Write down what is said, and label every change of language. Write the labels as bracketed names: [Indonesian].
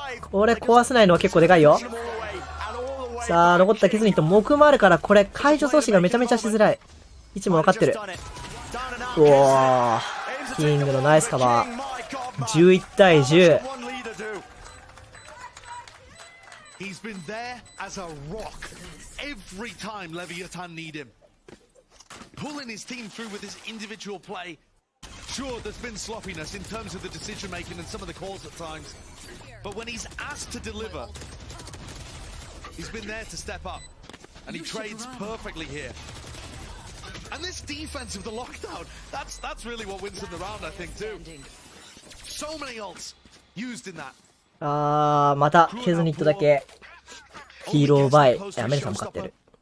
[Japanese] これ壊せないのは結構でかいよ。さあ、残ったケズニット木もあるから、これ解除阻止がめちゃめちゃしづらい。位置も分かってる。うわー。キングのナイスカバー。 11対10。 [English] He's been there as a rock every time Leviathan need him. Pulling his team through with his individual play. Sure, there's been sloppiness in terms of the decision making and some of the calls at times. But when he's asked to deliver, he's been there to step up. and he trades perfectly here. And this defense of the lockdown, that's really what wins them the round, I think, too. So many ults used in that. [Japanese] またケズニットだけヒーローバイメルさんも勝ってる。